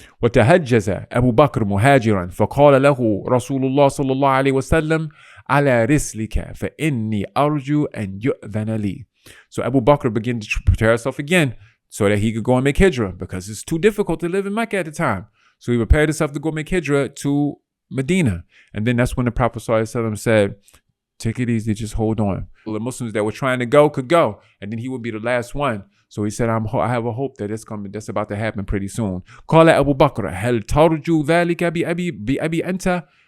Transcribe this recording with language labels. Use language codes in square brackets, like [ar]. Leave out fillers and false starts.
[ar] وتهجز أبو بكر مهاجرا فقال له رسول الله صلى الله عليه وسلم على رسلك فإني أرجو أن يؤذن لي. [en] So Abu Bakr began to prepare himself again, so that he could go and make hijrah, because it's too difficult to live in Mecca at the time. So he prepared himself to go make hijrah to Medina. And then that's when the Prophet ﷺ said, take it easy, just hold on. The Muslims that were trying to go could go, and then he would be the last one. So he said, I have a hope that that's about to happen pretty soon. [ar] قال أبو بكر هل ترجو ذلك بأبي أنت?